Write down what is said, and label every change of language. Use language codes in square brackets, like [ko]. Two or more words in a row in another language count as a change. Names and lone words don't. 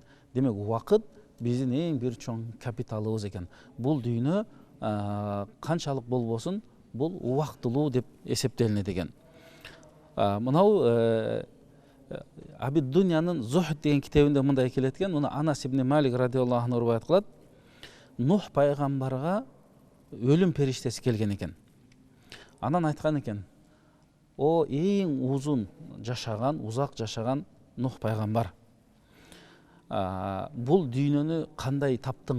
[ky] Демек, убакыт биздин эң бир чоң капиталыбыз экен. Бул дүйнө канчалык болбосун, бул убактылуу деп эсептелинет экен. Мынау Абид Дунянын Зухд деген китебинде мындай келет экен. Муну Анас ибн Малик [ar] رضي الله عنه [ky] рубаят кылат. Нух пайгамбарга өлүм периштеси келген экен. Анан айткан экен: "О эң узун жашаган, узак жашаган Нух пайгамбар, бул дүйнөнү кандай таптың?"